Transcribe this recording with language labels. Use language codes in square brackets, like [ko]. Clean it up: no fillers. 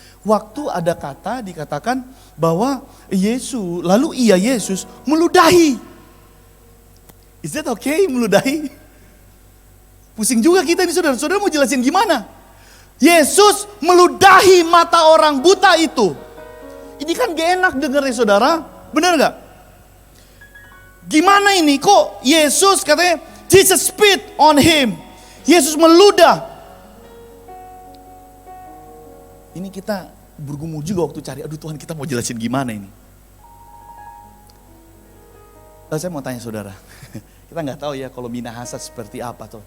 [id] Waktu ada kata dikatakan bahwa Yesus meludahi. [en] Is that okay [id] meludahi? Pusing juga kita ini saudara. Saudara mau jelasin gimana? Yesus meludahi mata orang buta itu. Ini kan gak enak dengarnya saudara. Benar gak? Gimana ini? Kok Yesus katanya [en] Jesus spit on him. [id] Yesus meludah. Ini kita bergumul juga waktu cari. Aduh Tuhan, kita mau jelasin gimana ini? Saya mau tanya saudara. Kita nggak tahu ya kalau minahasa seperti apa tuh.